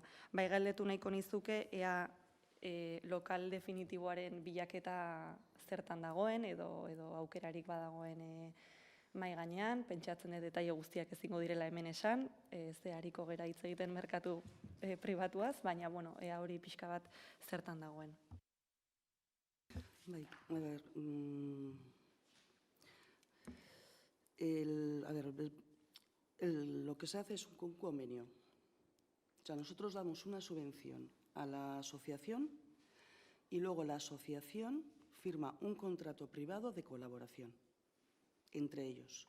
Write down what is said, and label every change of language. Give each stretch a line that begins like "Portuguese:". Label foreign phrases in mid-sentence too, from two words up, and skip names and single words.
Basque: Bai galdetu nahiko nizuke, ea lokal definitiboaren bilaketa zertan dagoen, edo aukerarik badagoen mai gainean, pentsatzen dut detaile guztiak ezingo direla hemen esan, ze hariko gera hitz egiten merkatu pribatuaz, baina, ea hori pixka bat zertan dagoen. Bai,
Spanish: lo que se hace es un convenio. O sea, nosotros damos una subvención a la asociación y luego la asociación firma un contrato privado de colaboración entre ellos.